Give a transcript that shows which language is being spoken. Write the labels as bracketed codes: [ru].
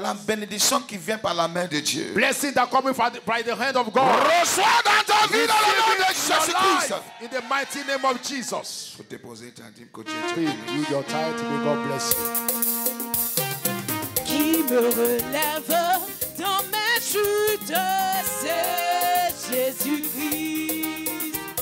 [fr] La bénédiction qui vient par la main de Dieu. [en] Blessing that coming by the hand of God. [fr] Reçois dans ta vie dans le nom de [en] Receive it in your [fr] Jésus-Christ. [en] life in the mighty name of Jesus. [fr] Faut déposer ta dîme que Dieu te [en] Please [fr] bénisse. [en] do your tithe. May God bless you. [fr] Qui me relève dans mes chutes, c'est Jésus-Christ.